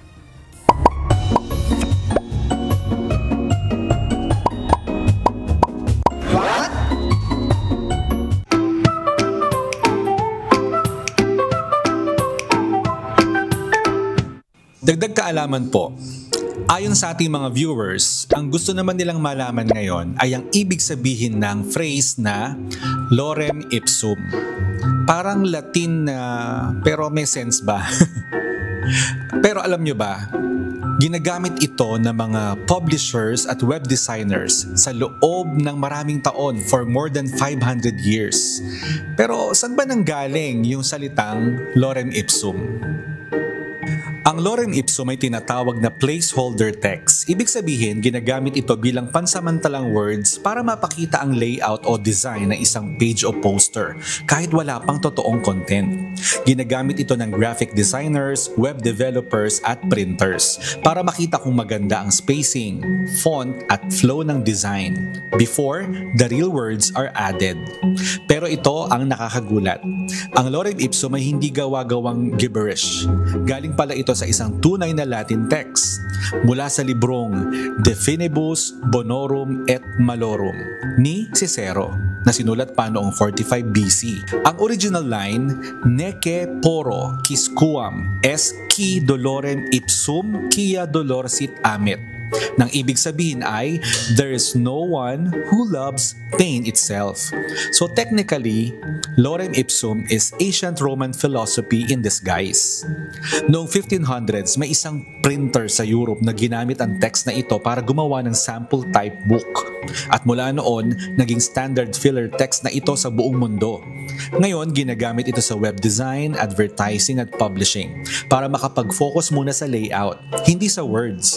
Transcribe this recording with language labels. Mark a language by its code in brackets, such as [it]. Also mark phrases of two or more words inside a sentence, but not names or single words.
[tl] Dagdag kaalaman po, ayon sa ating mga viewers, ang gusto naman nilang malaman ngayon ay ang ibig sabihin ng phrase na [la] lorem ipsum. [tl] Parang Latin na pero may sense ba? Pero alam nyo ba, ginagamit ito ng mga publishers at [en] web designers [tl] sa loob ng maraming taon [en] for more than 500 years. [tl] Pero saan ba nanggaling yung salitang [la] lorem ipsum? [tl] Ang [la] lorem ipsum [tl] ay tinatawag na [en] placeholder text. [tl] Ibig sabihin, ginagamit ito bilang pansamantalang words para mapakita ang layout o design ng isang page o poster kahit wala pang totoong content. Ginagamit ito ng [en] graphic designers, web developers [tl] at printers para makita kung maganda ang spacing, font at flow ng design [en] before the real words are added. [tl] Pero ito ang nakakagulat. Ang [la] lorem ipsum [tl] ay hindi gawa-gawang gibberish. Galing pala ito sa isang tunay na Latin text mula sa librong De Finibus Bonorum et Malorum ni Cicero na sinulat pa noong 45 BC. Ang [en] original line, [la] Nece poro quisquam es qui dolorem ipsum quia dolor sit amit. [tl] Nang ibig sabihin ay, [en] there is no one who loves pain itself. So technically, [la] lorem ipsum [en] is ancient Roman philosophy in disguise. [tl] Noong 1500s, may isang printer sa Europe na ginamit ang text na ito para gumawa ng [en] sample type book. [tl] At mula noon, naging [en] standard filler text [tl] na ito sa buong mundo. Ngayon, ginagamit ito sa [en] web design, [tl] advertising at publishing para makapag-focus muna sa layout, hindi sa words.